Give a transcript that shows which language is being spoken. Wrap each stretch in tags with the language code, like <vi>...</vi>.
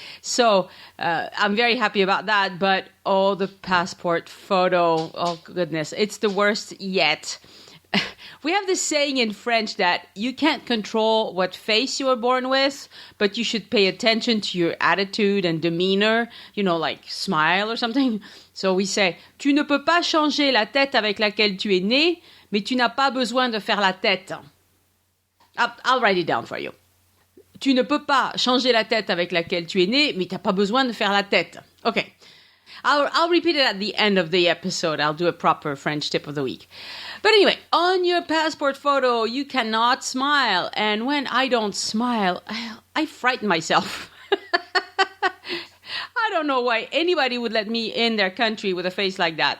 <en>So I'm very happy about that, but the passport photo, oh goodness, it's the worst yet. We have this saying in French that you can't control what face you were born with, but you should pay attention to your attitude and demeanor, like smile or something. So we say,</en> <fr>tu ne peux pas changer la tête avec laquelle tu es né, mais tu n'as pas besoin de faire la tête.</fr> <en>I'll write it down for you.</en> <fr>Tu ne peux pas changer la tête avec laquelle tu es né, mais tu n'as pas besoin de faire la tête.</fr> <en>Okay. I'll repeat it at the end of the episode. I'll do a proper French tip of the week. But anyway, on your passport photo, you cannot smile. And when I don't smile, I frighten myself. I don't know why anybody would let me in their country with a face like that.</en>